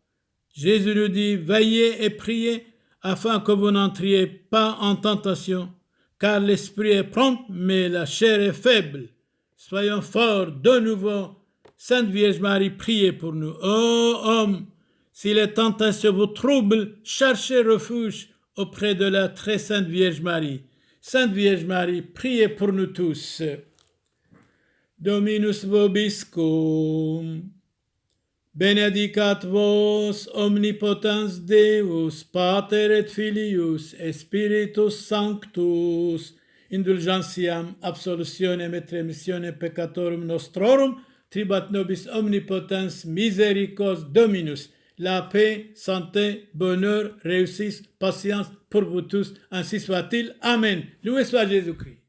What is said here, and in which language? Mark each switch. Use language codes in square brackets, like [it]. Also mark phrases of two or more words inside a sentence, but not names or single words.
[fr] Jésus nous dit, veillez et priez afin que vous n'entriez pas en tentation, car l'esprit est prompt, mais la chair est faible. Soyons forts de nouveau. Sainte Vierge Marie, priez pour nous. Ô homme, si les tentations vous troublent, cherchez refuge auprès de la très sainte Vierge Marie. Sainte Vierge Marie, priez pour nous tous. [la] Dominus vobiscum. Benedicat vos omnipotens Deus, Pater et Filius, et Spiritus Sanctus, indulgentiam, absolutionem et remissione peccatorum nostrorum, tribat nobis omnipotens misericors Dominus. [fr] La paix, santé, bonheur, réussite, patience pour vous tous, ainsi soit-il. Amen. Loué soit Jésus-Christ.